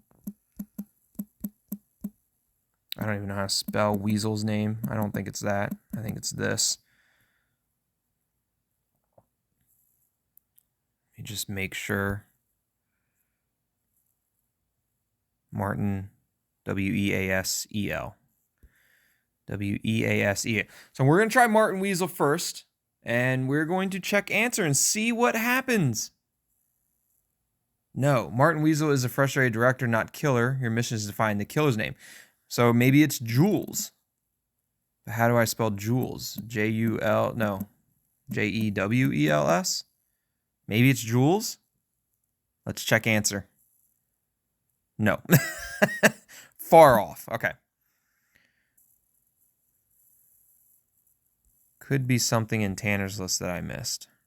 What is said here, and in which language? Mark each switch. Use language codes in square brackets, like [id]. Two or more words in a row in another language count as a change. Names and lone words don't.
[en] I don't even know how to spell Weasel's name. I don't think it's that. I think it's this. Let me just make sure. Martin, W-E-A-S-E-L. W-E-A-S-E-L. So we're going to try Martin Weasel first, and we're going to check answer and see what happens. No, Martin Weasel is a frustrated director, not killer. Your mission is to find the killer's name. So maybe it's Jules. But how do I spell Jules? J-U-L, no. J-E-W-E-L-S? Maybe it's Jules? Let's check answer. No. Far off. Okay. Could be something in Tanner's list that I missed.